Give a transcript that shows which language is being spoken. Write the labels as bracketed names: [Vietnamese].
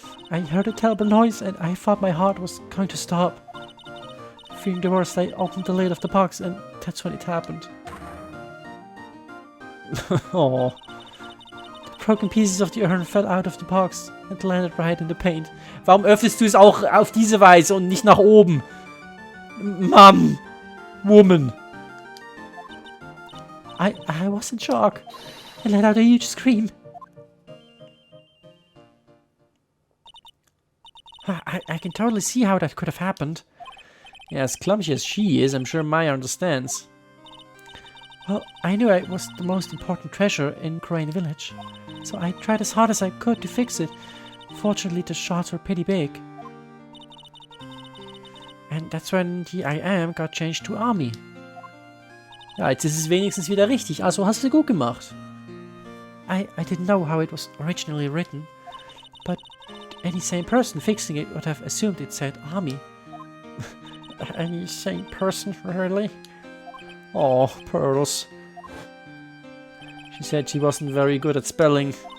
[English] I heard a terrible noise and I thought my heart was going to stop. Fearing the worst, I opened the lid of the box and that's when it happened. Oh, The broken pieces of the urn fell out of the box and landed right in the paint. [German] warum öffnest du es auch auf diese Weise und nicht nach oben? [English] Mom, woman. I was in shock. I let out a huge scream. I can totally see how that could have happened. Yeah, as clumsy as she is, I'm sure Maya understands. Well, I knew I was the most important treasure in Crane Village, so I tried as hard as I could to fix it. Fortunately, the shots were pretty big. And that's when the I Am got changed to Army. [German] Ja, jetzt ist es wenigstens wieder richtig, also hast du gut gemacht. [English] I didn't know how it was originally written, but any sane person fixing it would have assumed it said Army. Any sane person, really? Oh, Pearls. She said she wasn't very good at spelling.